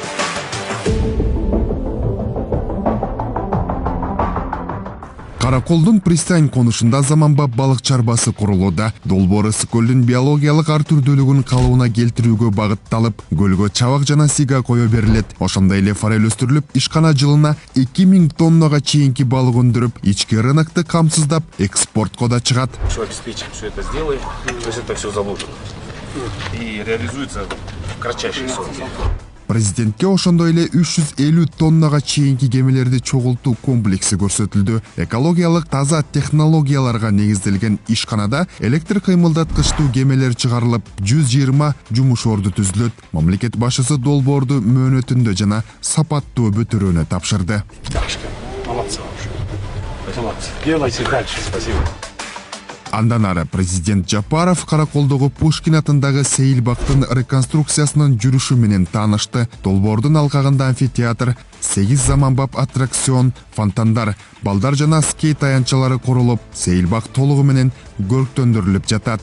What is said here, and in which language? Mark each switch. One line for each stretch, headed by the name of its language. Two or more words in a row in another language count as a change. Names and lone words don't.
Kyrgyz: Караколдун пристань конушунда заманбап балык чарбасы курулууда. Долбоор ысык көлдүн биологиялык ар түрдүүлүгүн калыбына келтирүүгө багытталып, көлгө чабак жана сига кое берилет. Ошондой эле форель өстүрүлүп, ишкана жылына 2000 тоннага чейинки балык өндүрүп, ички рынокты камсыздап, экспортко да чыгат.
Russian: Что обеспечим все это сделаем, то есть это все заложено и реализуется в кратчайшие сроки.
Kyrgyz: Президентке ошондой эле 350 тоннага чейинки кемелерди чогултуу комплекси көрсөтүлдү. Экологиялык таза технологияларга негизделген ишканада электр кыймылдаткычтуу кемелер чыгарылып, 120 жумуш орду түзүлөт. Мамлекет башчысы долбоорду мөөнөтүндө жана сапаттуу бүтүрүүнү тапшырды.
Russian: Молодцы вообще. Молодцы. Делайте дальше. Спасибо.
Kyrgyz: Андан ары президент Жапаров Караколдогу Пушкин атындагы Сейилбактын реконструкциясынын жүрүшү менен таанышты. Долбоордун алкагында амфитеатр, 8 заманбап аттракцион, фонтандар, балдар жана скейт аянтчалары курулуп, Сейилбак толугу менен көрктөндүрүлүп жатат.